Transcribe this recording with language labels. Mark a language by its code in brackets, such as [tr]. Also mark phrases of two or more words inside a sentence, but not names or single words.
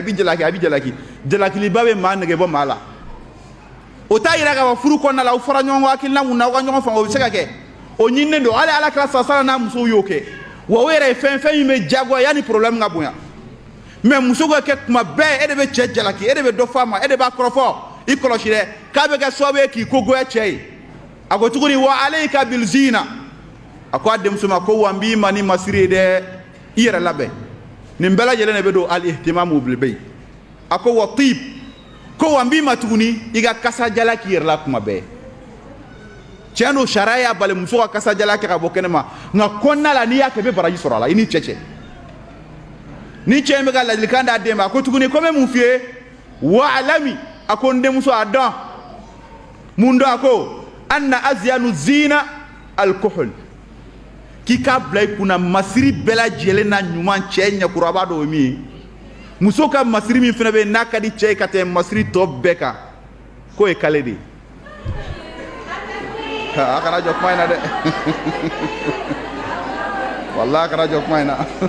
[bm] b'i jalaki a b'i jalaki jalakiliba bɛ maa nɛgɛ bɔ maa la o t'a yira k'a fɔ furu kɔnɔna la aw fɔra ɲɔgɔn kɔ hakilina mun na aw ka ɲɔgɔn faamu o bɛ se ka kɛ o ɲininen don hali alakira sallallahu n'a musow y'o kɛ wa o yɛrɛ ye fɛn min bɛ diyagoya yanni problème ka bonya mais muso ka kɛ tuma bɛɛ e de bɛ cɛ jalaki e de bɛ dɔ f'a ma e de b'a kɔrɔfɔ i kɔlɔsi dɛ k'a bɛ kɛ sababu ye k'i kogoya cɛ ye a ko tuguni [ar] وعليك بالزينة [bm] a ko a denmuso ma ko wa n b'i ma ni masiri ye dɛ i yɛrɛ labɛn nin bɛɛ lajɛlen de bɛ don [ar] الاهتمام بالبيت [bm] a ko [ar] والطيب [bm] ko wa n b'i ma tuguni i ka kasajala k'i yɛrɛ la kuma bɛɛ cɛ n'o sariya y'a bali muso ka kasadiyalan kɛ ka bɔ kɛnɛma nka kɔnɔna la n'i y'a kɛ i bɛ baraji sɔrɔ a la i ni cɛ ni cɛ in bɛ ka ladilikan d'a den ma a ko tuguni ko n bɛ mun f'i ye wa'alami a ko n denmuso a dɔn mun dɔn a ko [ar] أن أزين الزينة الكحل [bm] k'i k'a bila i kunna masiri bɛɛ lajɛlen na ɲuman cɛ ɲɛkɔrɔ a b'a dɔn o ye min ye muso ka masiri min fana bɛ yen n'a ka di cɛ ye ka tɛmɛ masiri tɔ bɛɛ kan k'o ye kale de ye a kana jɔ kuma in na dɛ walahi a kana jɔ kuma in na